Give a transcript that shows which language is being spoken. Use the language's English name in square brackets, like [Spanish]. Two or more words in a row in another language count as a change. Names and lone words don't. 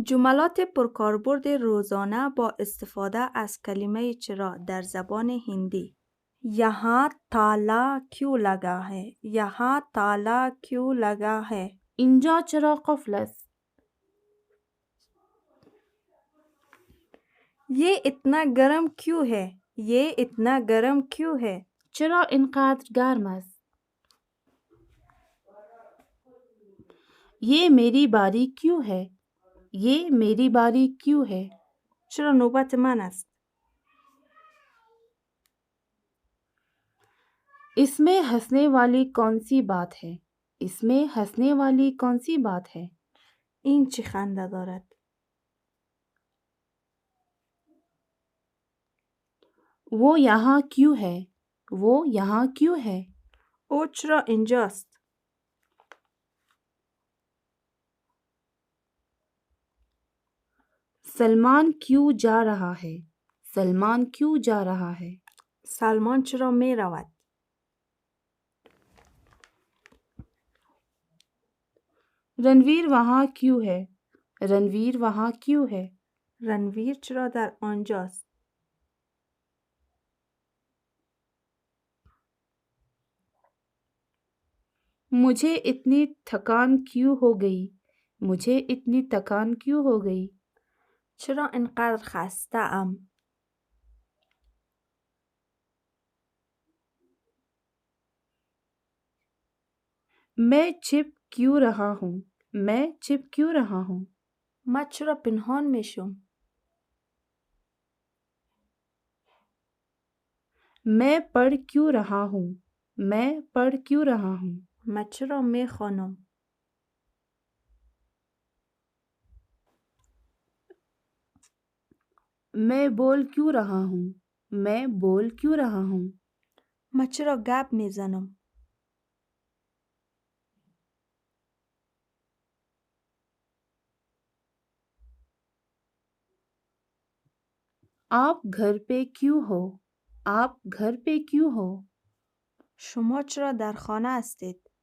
[Persian] جملات پرکاربرد روزانه با استفاده از کلمه چرا در زبان هندی. [Hindi] यहाँ ताला क्यों लगा है؟ यहाँ ताला क्यों लगा है؟ [Persian] اینجا چرا قفل است؟ [Hindi] ये इतना गर्म क्यों है؟ ये इतना गर्म क्यों है؟ [Persian] چرا اینقدر گرم است؟ [Hindi] ये मेरी बारी क्यों है؟ ये मेरी बारी क्यों है؟ [Persian] چرا نوبت من است؟ [Hindi] इसमें हंसने वाली कौन सी बात है? इसमें हंसने वाली कौन सी बात है? [Persian] این چی خنده دارد؟ [Hindi] वो यहाँ क्यों है? वो यहाँ क्यों है? [Persian] او چرا اینجاست؟ [Hindi] सलमान क्यों जा रहा है? सलमान क्यों जा रहा है? [Persian] سلمان چرا می رود؟ [Hindi] रणवीर वहाँ क्यों है? रणवीर वहाँ क्यों है? [Persian] رنویر چرا در آنجاست؟ [Hindi] मुझे इतनी थकान क्यों हो गई? मुझे इतनी थकान क्यों हो गई? [Persian] چرا اینقدر خسته ام؟ [Hindi] मैं छिप क्यों रहा हूँ? मैं छिप क्यों रहा हूँ? [Persian] من چرا پنهان میشم؟ [Hindi] मैं पढ़ क्यों रहा हूँ? मैं पढ़ क्यों रहा हूँ? [Persian] من چرا می خوانم؟ [Hindi] मैं बोल क्यों रहा हूँ? मैं बोल क्यों रहा हूँ? [Persian] من چرا گپ میزنم؟ [Hindi] आप घर पे क्यों हो? आप घर पे क्यों हो? [Persian] شما چرا در خانه هستید؟